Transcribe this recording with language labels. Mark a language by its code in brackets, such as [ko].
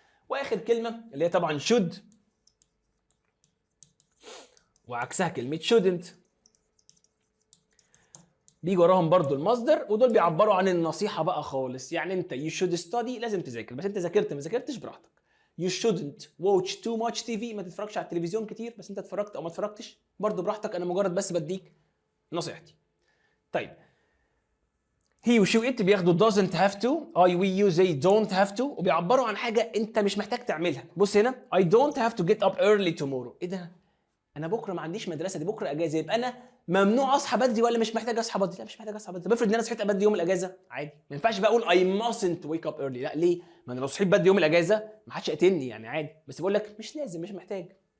[ar] واخر كلمه اللي هي طبعا should وعكسها كلمه shouldn't، بيجي وراهم برضو المصدر، ودول بيعبروا عن النصيحه بقى خالص. يعني انت [en] you should study [ar] لازم تذاكر، بس انت ذاكرت ما ذاكرتش براحتك. [en] you shouldn't watch too much TV [ar] ما تتفرجش على التلفزيون كتير، بس انت اتفرجت او ما اتفرجتش برضو براحتك، انا مجرد بس بديك نصيحتي. طيب he و she و it بياخدوا [en] doesn't have to، I we you they don't have to، [ar] وبيعبروا عن حاجه انت مش محتاج تعملها. بص هنا [en] I don't have to get up early tomorrow، [ar] ايه ده؟ انا بكره ما عنديش مدرسه، دي بكره اجازه، يبقى انا ممنوع اصحى بدري ولا مش محتاج اصحى بدري؟ لا مش محتاج اصحى بدري. طب افرض ان انا صحيت بدري يوم الاجازه عادي، ما ينفعش بقى اقول [en] I mustn't wake up early، [ar] لا ليه؟ ما انا لو صحيت بدري يوم الاجازه ما حدش يقتلني يعني عادي، بس بقول لك مش لازم مش محتاج.